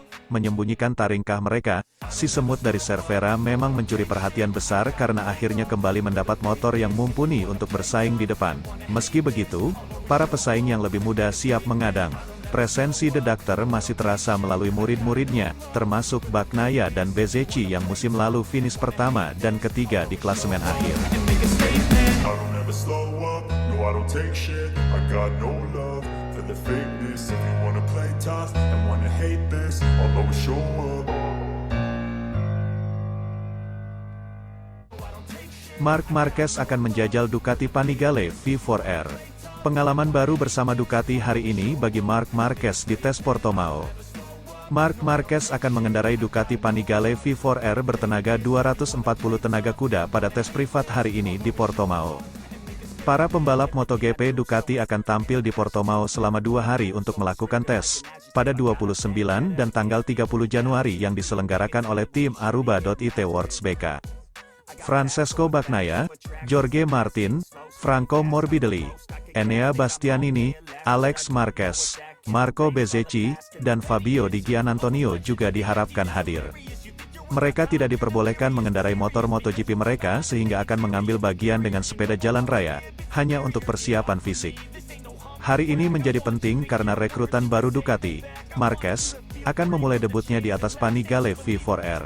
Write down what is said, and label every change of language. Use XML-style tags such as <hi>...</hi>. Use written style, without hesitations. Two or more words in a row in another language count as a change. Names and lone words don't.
<id>Menyembunyikan taringkah mereka, si semut dari Cervera memang mencuri perhatian besar karena akhirnya kembali mendapat motor yang mumpuni untuk bersaing di depan. Meski begitu, para pesaing yang lebih muda siap mengadang. Presensi The Doctor masih terasa melalui murid-muridnya, termasuk Bagnaia dan Bezzecchi yang musim lalu finish pertama dan ketiga di klasemen akhir.</id> <en>I don't take shit, I got no love for the fakeness. If you wanna play tough and wanna hate this, I'll always show up.</en> <id>Marc Marquez akan menjajal Ducati Panigale V4R. Pengalaman baru bersama Ducati hari ini bagi Marc Marquez di tes Portimao. Marc Marquez akan mengendarai Ducati Panigale V4R bertenaga 240 tenaga kuda pada tes privat hari ini di Portimao. Para pembalap MotoGP Ducati akan tampil di Portimao selama 2 hari untuk melakukan tes, pada 29 dan tanggal 30 Januari yang diselenggarakan oleh tim Aruba.it Works BK. Francesco Bagnaia, Jorge Martin, Franco Morbidelli, Enea Bastianini, Alex Marquez, Marco Bezzecchi, dan Fabio Di Giannantonio juga diharapkan hadir. Mereka tidak diperbolehkan mengendarai motor MotoGP mereka sehingga akan mengambil bagian dengan sepeda jalan raya, hanya untuk persiapan fisik. Hari ini menjadi penting karena rekrutan baru Ducati, Marquez, akan memulai debutnya di atas Panigale V4R.</id>